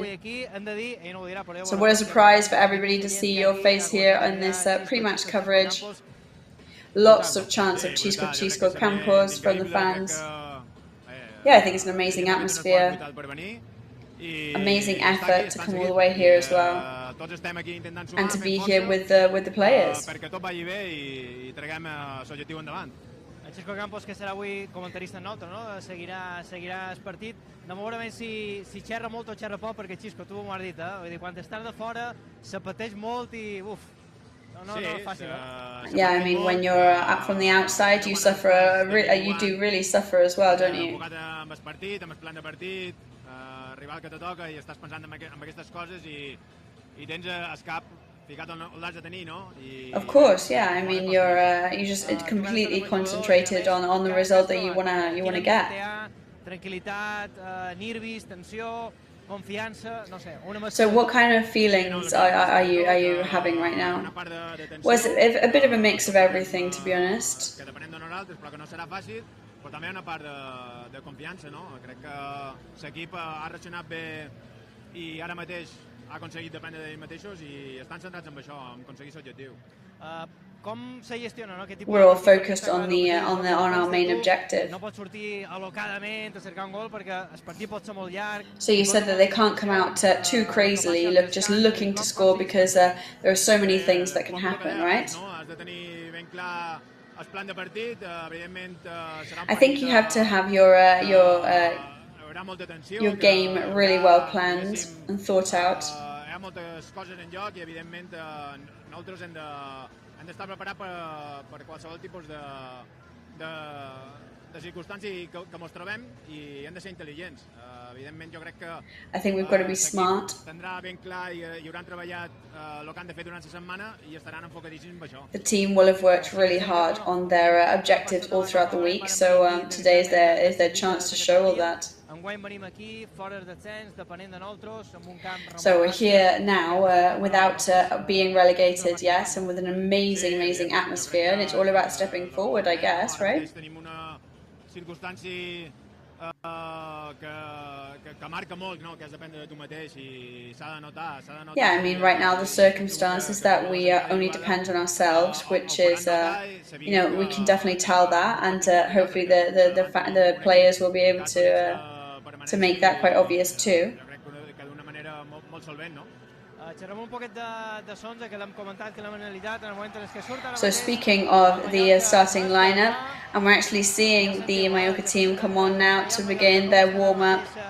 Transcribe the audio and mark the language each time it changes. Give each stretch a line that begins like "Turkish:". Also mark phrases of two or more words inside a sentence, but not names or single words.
English: So what a surprise for everybody to see your face here on this pre-match coverage. Lots of chants of Chisco Campos from the fans. Yeah, I think it's an amazing atmosphere. Amazing effort to come all the way here as well.
Catalan: tots estem aquí intentant
English: and
Catalan: sumar,
English: to
Catalan: fent
English: be here
Catalan: força,
English: with the players.
Catalan: perquè tot vagi bé i traguem l'objectiu endavant. El Xisco Campos, que serà avui comentarista nostre, no? Seguirà el partit. No veurem si xerra molt o xerra poc, perquè Xisco, tu m'ho has dit, vull dir, quan estàs de fora se pateix molt i uf, no és fàcil,
English: Yeah, I mean, when you're up from the outside, you suffer. You do really suffer as well, don't you?
Catalan: Amb el partit, amb el plan de partit, rival que te toca i estàs pensant en aquestes coses i tens el cap ficat on l'has de tenir, no?
English: Of course, yeah. I mean, you just completely concentrated on the result that you wanna get.
Catalan: Tranquil·litat, nervis, tensió, confiança, no sé.
English: So what kind of feelings are you having right now? Well, it's a bit of a mix of everything, to be honest.
Catalan: Que depenem de nosaltres, però que no serà fàcil, però també una part de confiança, no? Crec que l'equip ha reaccionat bé i ara mateix ha aconseguit dependre d'ells mateixos i estan centrats en això, en aconseguir l'objectiu. Com se gestiona, no?
English: We're all focused on our main objective.
Catalan: No pot sortir alocadament a cercar un gol perquè el partit pot ser molt llarg.
English: So you said that they can't come out too crazily, just looking to score because there are so many things that can happen, right?
Catalan: Has de tenir ben clar el plan de partit, evidentment serà un
English: I think you have to have your game really well planned and thought out.
Catalan: Hi ha moltes coses en joc i evidentment nosaltres hem d'estar preparats per qualsevol tipus de circumstància que ens trobem i hem de ser intel·ligents. Evidentment jo crec que
English: I think we've got to be smart.
Catalan: Tindrà ben clar i hauran treballat el que han de fer durant la setmana i estaran enfocadíssims en això.
English: The team will have worked really hard on their objectives all throughout the week, so today is their chance to show all that. So we're here now without being relegated, yes, and with an amazing atmosphere, and it's all about stepping forward, I guess, right?
Catalan: Tenim una circumstància que marca molt, no? Que has d'aprendre de tu mateix i s'ha de notar.
English: Yeah, I mean, right now the circumstance is that we only depend on ourselves, which is, we can definitely tell that, and hopefully the players will be able to make that quite obvious too. So speaking of the starting lineup, and we're actually seeing the Mallorca team come on now to begin their warm-up.